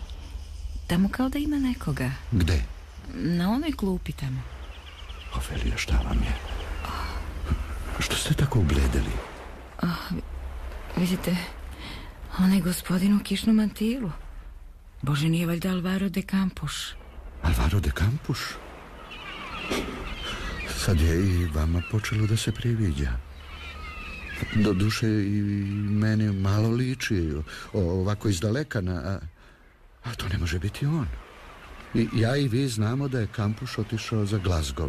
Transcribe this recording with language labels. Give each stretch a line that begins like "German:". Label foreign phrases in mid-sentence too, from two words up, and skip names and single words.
Serbian: Tamo kao da ima nekoga. Gde? Na onoj klupi tamo. Ofelija, šta vam je? Što ste tako ugledali? Vidite, onaj gospodin u kišnom mantilu. Bože, nije valjda Alvaro de Campos? Alvaro de Campos? Sad je i vama počelo da se priviđa. Doduše i meni malo liči ovako izdaleka a to ne može biti on. I ja i vi znamo da je Campos otišao za Glasgow.